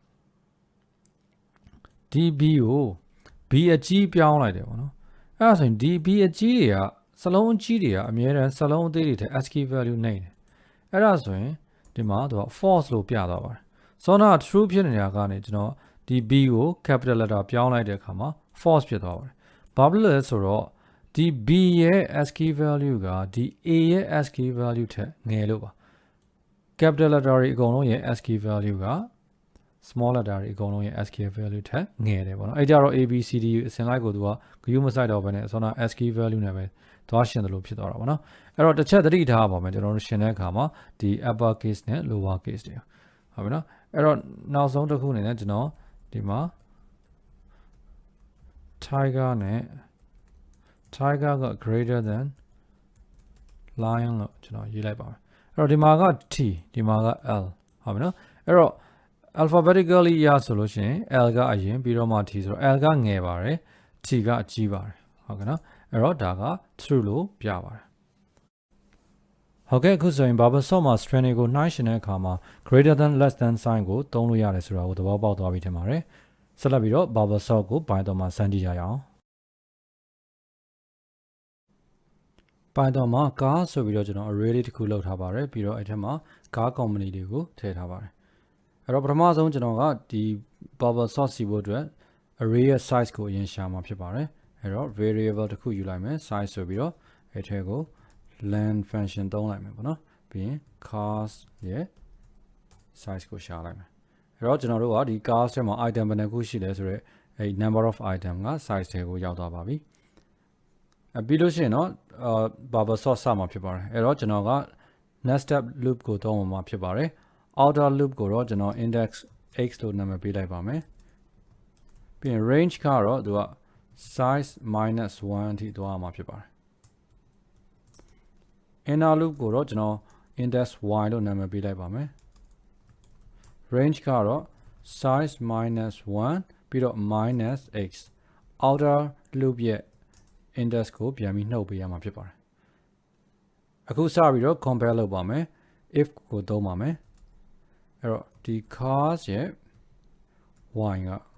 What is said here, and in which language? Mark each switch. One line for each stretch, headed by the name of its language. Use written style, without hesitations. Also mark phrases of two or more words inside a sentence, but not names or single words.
Burmese: ဒီ b ကို b အကြီးပြောင်းလိုက်တယ်ပေါ့နော်အဲ့ဒါဆိုရင်ဒီ b အကြီးတွေကစလုံးအကြီးတွေကအများတန်းစလုံးအသေးတွေထက်
English: ASCII value
Burmese: နှိမ့်တယ်အဲ့ဒါဆိုရင်ဒီမှာသူက false လို့ပြသွားပါတယ်စောနာ true ဖြစ်နေတာကနေကျွန်တော်ဒီ b ကို
English: capital letter
Burmese: ပြောင်းလိုက်တဲ့အခါမှာ false ဖြစ်သွားပါတယ်ဘာဖြစ်လို့လဲဆိုတော့ဒီ b ရဲ့
English: ASCII value
Burmese: ကဒီ a ရဲ့
English: ASCII value
Burmese: ထက်ငယ်လို့ပါ
English: capital letter
Burmese: တွေအကုန်လုံးရဲ့
English: ASCII value
Burmese: က
English: small letter
Burmese: တွေအကုန်လုံးရဲ့
English: ASCII value
Burmese: ထက်ငယ်တယ်ပေါ့နော်အဲ့ကြတော့
English: a b c d
Burmese: အစင်လိုက်ကိုသူကဂရုမစိုက်တော့ဘဲနဲ့ဆိုတော့
English: ASCII value
Burmese: နဲ့ပဲသွားရှင်းတယ်လို့ဖြစ်သွားတာပေါ့နော်အဲ့တော့တစ်ချက်သတိထားပါမယ်ကျွန်တော်တို့ရှင်းတဲ့အခါမှာဒီ
English: upper case
Burmese: နဲ့
English: lower case
Burmese: တွေဟုတ်ပြီနော်အဲ့တော့နောက်ဆုံးတစ်ခုအနေနဲ့ကျွန်တော်ဒီမှာ tiger နဲ့ tiger က
English: greater than lion
Burmese: လို့ကျွန်တော်ရေးလိုက်ပါမယ်အဲ့တော့ဒီမှာက t ဒီမှာက l ဟုတ်ပြီနော် အဲ့တော့ alphabetically ရဆိုလို့ရှိရင် l ကအရင်ပြီးတော့မှ t ဆိုတော့ l ကငယ်ပါတယ် t ကအကြီးပါတယ်ဟုတ်ကဲ့နော်အဲ့တော့ဒါက true လို့ပြပါတယ်ဟုတ်ကဲ့အခုဆိုရင်
English: bubble sort
Burmese: မှာ string တွေကိုနှိုင်းယှဉ်တဲ့အခါမှာ
English: greater than less than sign
Burmese: ကိုသုံးလို့ရတယ်ဆိုတာကိုသဘောပေါက်သွားပြီထင်ပါတယ်ဆက်လက်ပြီးတော့
English: bubble sort
Burmese: ကို Python မှာစမ်းကြည့်ကြရအောင် Python မှာ car ဆိုပြီးတော့ကျွန်တော် array လေးတစ်ခုလုပ်ထားပါတယ်ပြီးတော့အဲ့ထက်မှာ
English: car company
Burmese: တွေကိုထည့်ထားပါတယ်အဲ့တော့ပထမဆုံးကျွန်တော်ကဒီ
English: bubble sort
Burmese: စီဖို့ အတွက် array ရဲ့ size ကိုအရင်ရှာမှာဖြစ်ပါတယ်အဲ့တော့ variable တစ်ခုယူလိုက်မယ် size ဆိုပြီးတော့အဲ့ထဲကိုlen function သုံးလိုက်မယ်ပေါ့နော်ပြီးရင် cars ရဲ့ size ကိုရှာလိုက်မယ်အဲ့တော့ကျွန်တော်တို့ကဒီ cars ထဲမှာ item ဘယ်နှခုရှိလဲဆိုတော့အဲ့
English: number of item
Burmese: က size တွေကိုရောက်သွားပါပြီပြီးလို့ရှိရင်တော့
English: bubble sort
Burmese: စမှာဖြစ်ပါတယ်အဲ့တော့ကျွန်တော်က
English: nested loop
Burmese: ကိုသုံးမှာဖြစ်ပါတယ်
English: outer loop
Burmese: ကိုတော့ကျွန်တော်
English: index x
Burmese: လို့နာမည်ပေးလိုက်ပါမယ်ပြီးရင် range ကတော့သူက
English: size -1
Burmese: အထိသွားမှာဖြစ်ပါတယ်
English: inner loop
Burmese: ကိုတော့ကျွန်တော်
English: index y
Burmese: လို့နာမည်ပေးလိုက်ပါမယ် range ကတော့
English: size -1
Burmese: ပြီးတော့
English: -x outer loop
Burmese: ရဲ့ index ကိုပြန်ပြီးနှုတ်ပေးရမှာဖြစ်ပါတယ်အခုစပြီးတော့ compare လုပ်ပါမယ် if ကိုသုံးပါမယ်အဲ့တော့ဒီ cars ရဲ့ y က